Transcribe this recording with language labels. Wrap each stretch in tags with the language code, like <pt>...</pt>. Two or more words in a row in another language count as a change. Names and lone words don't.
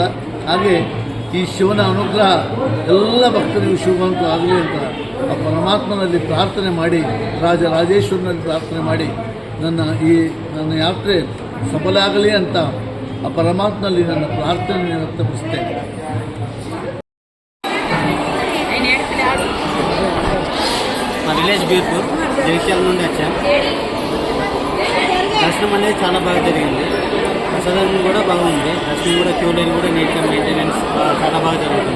<kn>ಹಾಗೆ ಈ ಶಿವನ ಅನುಗ್ರಹ ಎಲ್ಲ ಭಕ್ತರಿಗೂ ಶಿವವಂತ ಆಗಲಿ ಅಂತ ಆ ಪರಮಾತ್ಮನಲ್ಲಿ ಪ್ರಾರ್ಥನೆ ಮಾಡಿ, ರಾಜರಾಜೇಶ್ವರನಲ್ಲಿ ಪ್ರಾರ್ಥನೆ ಮಾಡಿ ನನ್ನ ಯಾತ್ರೆ ಸಫಲ ಆಗಲಿ ಅಂತ ಆ ಪರಮಾತ್ಮನಲ್ಲಿ ನನ್ನ ಪ್ರಾರ್ಥನೆ ವ್ಯಕ್ತಪಡಿಸ್ತೇನೆ.</kn> <te>మా విలేజ్ బీర్పూర్ జగిత్యాల నుండి వచ్చాం. దర్శనం అనేది చాలా బాగా జరిగింది. ప్రసాదం కూడా బాగుంది. దర్శనం కూడా క్యూ లైన్ కూడా నీట్గా మెయింటెనెన్స్ చాలా బాగా జరుగుతుంది.</te>